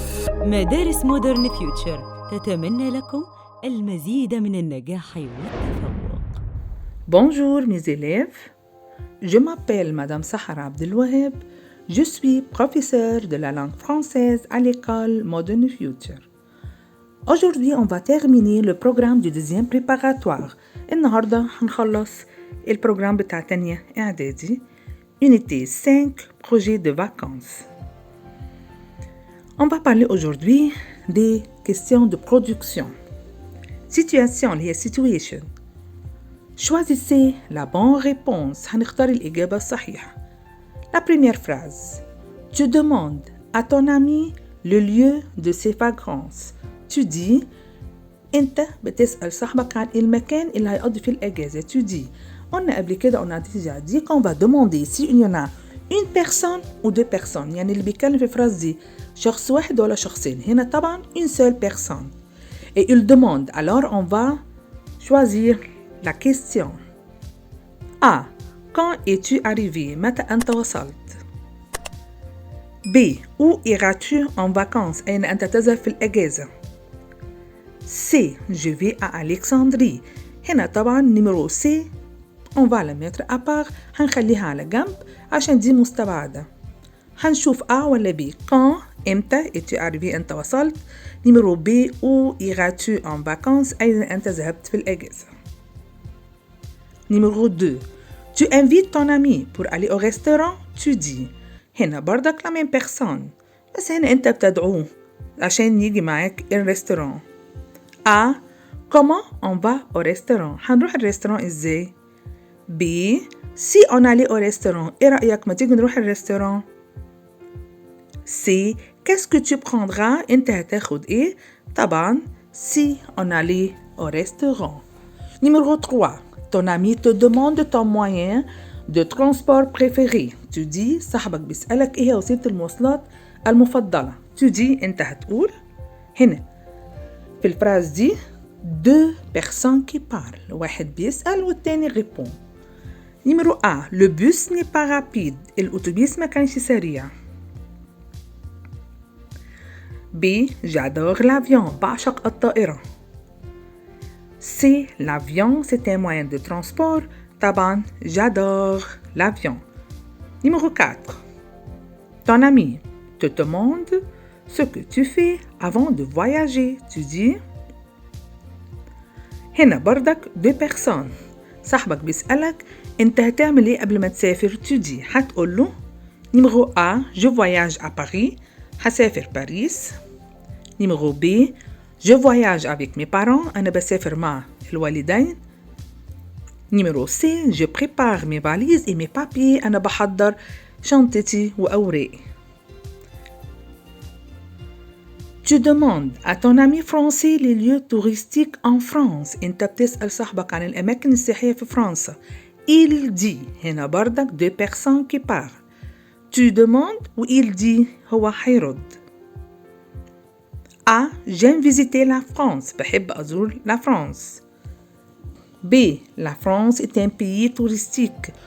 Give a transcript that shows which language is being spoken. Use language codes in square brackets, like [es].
[ar] مدارس مودرن فيوتشر تتمنى لكم المزيد من النجاح والتفوق. [fr] Bonjour mes élèves, je m'appelle Madame Sahara Abdelwaheb, je suis professeure de la langue française à l'école Modern Future. Aujourd'hui, on va terminer le programme du deuxième préparatoire. [ar] النهاردة هنخلص البروجرام بتاع تانية إعدادي [fr] Unité 5, projet de vacances. On va parler aujourd'hui des questions de production. Situation, [ar] اللي هي [fr] situation. Choisissez la bonne réponse. [ar] هنختار الإجابة الصحيحة. [fr] La première phrase. Tu demandes à ton ami le lieu de ses vacances. Tu dis [ar] أنت بتسأل صاحبك عن المكان اللي هيقضي فيه الأجازة. [fr] Tu dis. [ar] قلنا قبل كده [fr] on a déjà dit qu'on va demander si il y en a une personne ou deux personnes. [ar] يعني اللي بيتكلم في الفراز دي شخص واحد ولا شخصين. هنا طبعا [fr] une seule personne. Et il demande. Alors on va choisir la question. A. Quand es-tu arrivé? [ar] متى أنت وصلت? [fr] B. Où iras-tu en vacances? [ar] أين أنت تذهب في الأجازة؟ C. [fr] Je vais à Alexandrie. [ar] هنا طبعا [fr] numéro C on va la mettre à part. [ar] هنخليها على جنب عشان دي مستبعدة. هنشوف A ولا B. [fr] Quand [ar] إمتى [fr] es-tu arrivé [ar] أنت وصلت. [fr] numéro B. Où iras-tu en vacances? [ar] أين أنت ذهبت في الأجازة. [fr] numéro 2. Tu invites ton ami pour aller au restaurant. Tu dis. [ar] هنا برضك [fr] la même personne. [ar] بس هنا أنت بتدعوه عشان يجي معاك الريستوران. [fr] A. Comment on va au restaurant? [ar] هنروح الريستوران إزاي؟ [fr] B. Si on allait au restaurant. [ar] إيه رأيك ما تيجي نروح الريستوران؟ C. [fr] Qu'est-ce que tu prendras? [ar] أنت هتاخد إيه؟ طبعا [fr] si on allait au restaurant. Numéro 3. Ton ami te demande ton moyen de transport préféré. Tu dis [ar] صاحبك بيسألك إيه هي وسيلة المواصلات المفضلة. [fr] Tu dis [ar] أنت هتقول هنا في الفراز دي [fr] deux personnes qui parlent. [ar] واحد بيسأل والتاني [fr] répond. Numéro A. Le bus n'est pas rapide. [ar] الأتوبيس ما كانش سريع. [fr] B. J'adore l'avion. [ar] بعشق الطائرة. [fr] C. L'avion, c'est un moyen de transport. [ar] طبعا [fr] j'adore l'avion. Numéro 4. Ton ami te demande ce que tu fais avant de voyager. Tu dis. [ar] هنا بردك [fr] deux personnes. [ar] صاحبك بيسألك انت هتعمل ايه قبل ما تسافر. [fr] Tu dis. [ar] هتقول له [fr] numéro A. Je voyage à Paris. [ar] هسافر باريس. [fr] numéro B. Je voyage avec mes parents. [ar] أنا بسافر مع الوالدين. [fr] numéro C. Je prépare mes valises et mes papiers. [ar] أنا بحضر شنطتي وأوراقي. [fr] Tu demandes à ton ami français les lieux touristiques en France. [ar] أنت بتسأل صاحبك عن الأماكن السياحية في فرنسا. [fr] Il dit. [ar] هنا بردك [fr] deux personnes qui parlent. Tu demandes ou il dit. [ar] هو هيرد. [fr] A. J'aime visiter la France. [ar] بحب أزور [fr] la France. B. La France est un pays touristique.